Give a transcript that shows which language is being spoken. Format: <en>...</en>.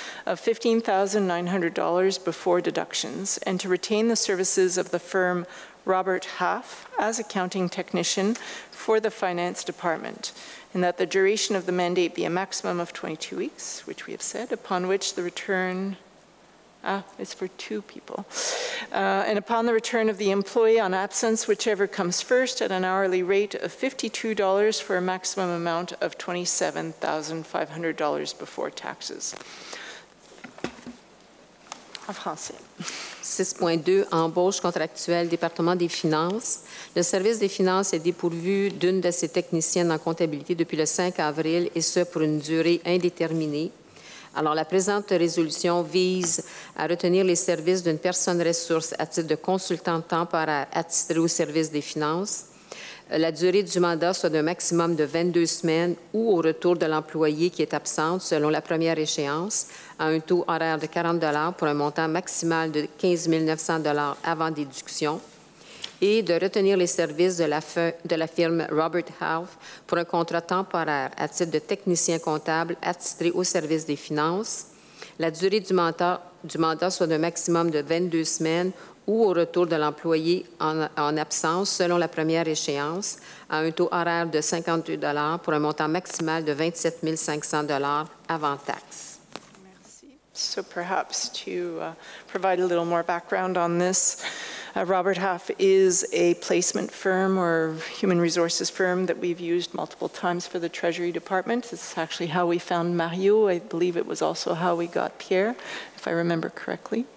<en>of $15,900 before deductions, and to retain the services of the firm Robert Half as accounting technician for the Finance Department, and that the duration of the mandate be a maximum of 22 weeks, which we have said, upon which the return it's for two people. And upon the return of the employee on absence, whichever comes first, at an hourly rate of $52 for a maximum amount of $27,500 before taxes.</en> <fr>En français. 6.2, embauche contractuelle, département des finances. Le service des finances est dépourvu d'une de ses techniciennes en comptabilité depuis le 5 avril, et ce pour une durée indéterminée. Alors, la présente résolution vise à retenir les services d'une personne ressource à titre de consultant temporaire attitré au service des finances. La durée du mandat soit d'un maximum de 22 semaines ou au retour de l'employé qui est absente selon la première échéance, à un taux horaire de 40 $ pour un montant maximal de 15 900 $ avant déduction, et de retenir les services de la firme Robert Half pour un contrat temporaire à titre de technicien comptable attitré au service des finances. La durée du mandat soit d'un maximum de 22 semaines ou au retour de l'employé en absence selon la première échéance, à un taux horaire de 52 $ pour un montant maximal de 27 500 $ avant taxe. Merci.</fr> <en>So perhaps to provide a little more background on this, Robert Half is a placement firm or human resources firm that we've used multiple times for the Treasury Department. It's actually how we found Mario. I believe it was also how we got Pierre, if I remember correctly.</en>